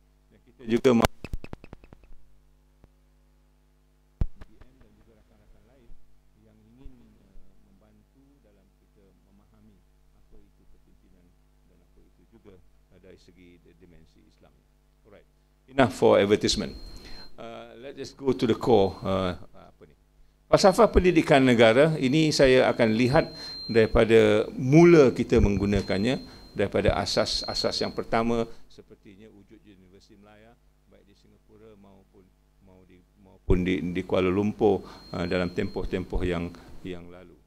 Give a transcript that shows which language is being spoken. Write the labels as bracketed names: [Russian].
[Malay] Dan kita juga dan juga rakan-rakan lain yang ingin membantu dalam kita memahami apa itu kepimpinan dan apa itu juga dari segi dimensi Islam. [English] Alright, enough for advertisement. Let's just go to the core. [Malay] Falsafah pendidikan negara ini saya akan lihat daripada mula kita menggunakannya, daripada asas-asas yang pertama sepertinya wujud Universiti Melaya baik di Singapura maupun di Kuala Lumpur dalam tempoh-tempoh yang lalu.